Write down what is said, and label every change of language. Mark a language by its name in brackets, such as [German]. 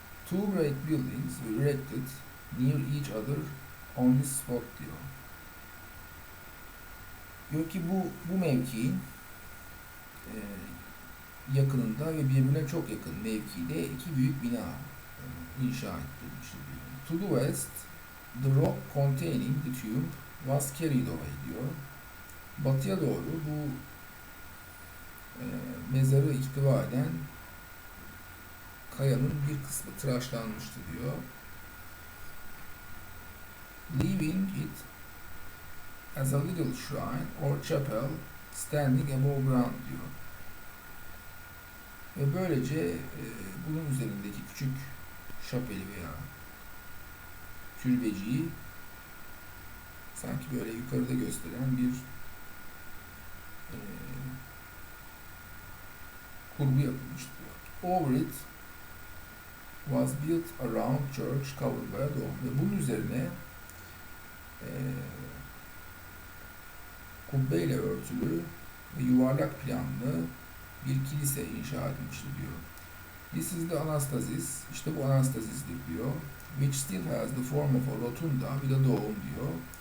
[English] Two great buildings were erected near each other on this spot [Turkish] diyor. Diyor ki bu mevkiin yakınında ve birbirine çok yakın mevkide iki büyük bina inşa edilmiştir diyor. [English] To the west, the rock containing the tomb was carried away [Turkish] diyor. Batıya doğru bu mezarı ihtiva eden kayanın bir kısmı tıraşlanmıştı diyor. [English] Leaving it as a little shrine or chapel standing above ground [Turkish] diyor. Ve böylece bunun üzerindeki küçük şapeli veya türbeciyi sanki böyle yukarıda gösteren bir kurgu yapılmıştı diyor. [English] Over it was built a round church covered by a dome. [Turkish] Ve bunun üzerine kubbeyle örtülü ve yuvarlak planlı bir kilise inşa edilmiştir diyor. [English] This is the anastasis. [Turkish] İşte bu anastasistir diyor. [English] Which still has the form of a rotunda with a dome [Turkish] diyor.